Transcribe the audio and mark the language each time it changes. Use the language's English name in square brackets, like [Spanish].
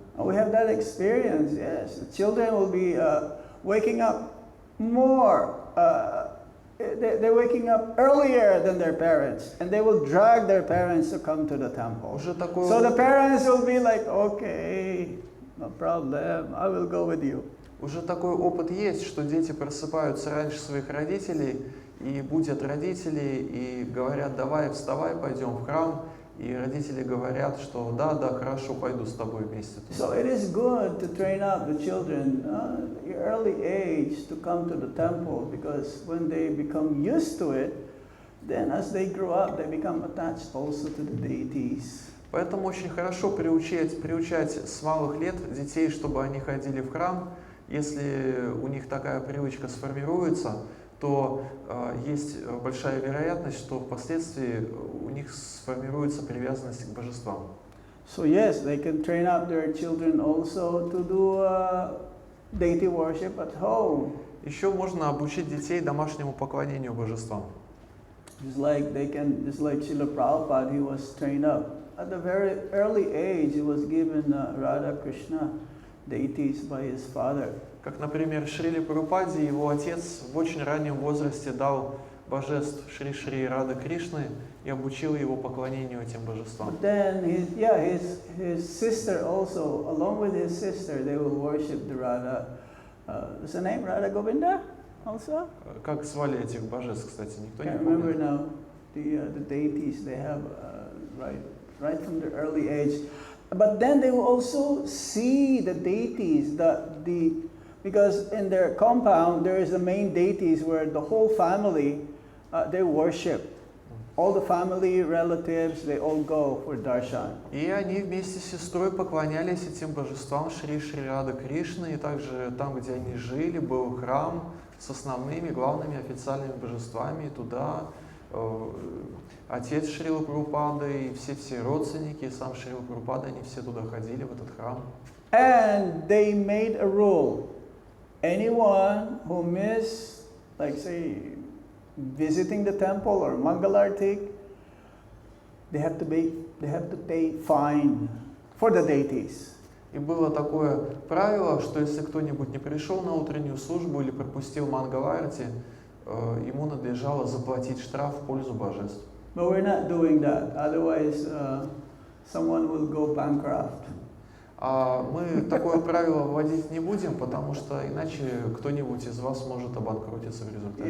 [English] We have that experience, yes. The children will be waking up more. They're waking up earlier than their parents, and they will drag their parents to come to the temple. So the parents will be like, okay, no problem, I will go with you. [Russian] Уже такой опыт есть, что дети просыпаются раньше своих родителей и будят родителей и говорят: давай, вставай, пойдем в храм. И родители говорят, что да, хорошо, пойду с тобой вместе. [English] So it is good to train up the children at the early age to come to the temple, because when they become used to it, then as they grow up, they become attached also to the deities. [Russian] Поэтому очень хорошо приучать с малых лет детей, чтобы они ходили в храм. Если у них такая привычка сформируется, то есть большая вероятность, что впоследствии у них сформируется привязанность к божествам. [English] So yes, they can train up their children also to do deity worship at home. [Russian] Еще можно обучить детей домашнему поклонению божествам. [English] Just like Srila Prabhupada, he was trained up. At a very early age, he was given Radha Krishna deities by his father. [Russian] Как, например, Шриле Прабхупаде его отец в очень раннем возрасте дал божеств Шри Рады Кришны и обучил его поклонению этим божествам. [English] But then his sister also, along with his sister, they will worship the Radha. Is the name Radha Govinda also? [Russian] Как звали этих божеств, кстати, никто не [English] I can't remember [Russian] помнит. [English] now. The deities they have right from the early age. But then they will also see the deities, because in their compound there is the main deities where the whole family they worship. All the family, relatives, they all go for darshan. [Russian] И они вместе с сестрой поклонялись этим божествам Шри Рады Кришны, и также там, где они жили, был храм с основными, главными официальными божествами, и туда отец Шрилы Прабхупады и все родственники, и сам Шрила Прабхупада, они все туда ходили, в этот храм. [English] And they made a rule. Anyone who missed, like say, visiting the temple or Mangalartik, they have to pay fine for the deities. [Russian] И было такое правило, что если кто-нибудь не пришел на утреннюю службу или пропустил Мангаларти, ему надлежало заплатить штраф в пользу божеств. [English] But we're not doing that. Otherwise, someone will go bankrupt. [Russian] А мы такое правило вводить не будем, потому что иначе кто-нибудь из вас может обанкротиться в результате.